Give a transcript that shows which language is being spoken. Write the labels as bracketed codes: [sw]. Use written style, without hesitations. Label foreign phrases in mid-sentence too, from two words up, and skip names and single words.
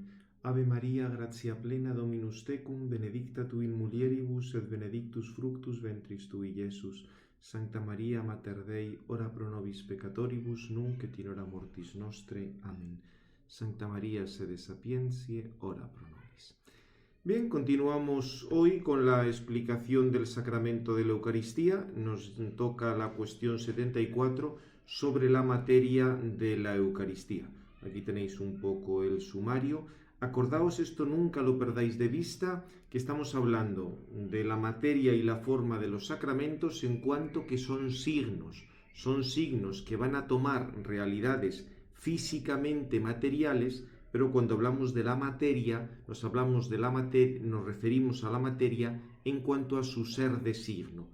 [la] Ave Maria, gratia plena, Dominus tecum, benedicta tu in mulieribus, et benedictus fructus ventris tui, Iesus. Sancta Maria, Mater Dei, ora pro nobis peccatoribus, nunc et in hora mortis nostre. Amen. Sancta Maria, sede sapientiae, ora pro nobis. [es] Bien, continuamos hoy con la explicación del sacramento de la Eucaristía. Nos toca la cuestión 74 sobre la materia de la Eucaristía. Aquí tenéis un poco el sumario. Acordaos esto, nunca lo perdáis de vista, que estamos hablando de la materia y la forma de los sacramentos en cuanto que son signos que van a tomar realidades físicamente materiales, pero cuando hablamos de la materia, nos referimos a la materia en cuanto a su ser de signo.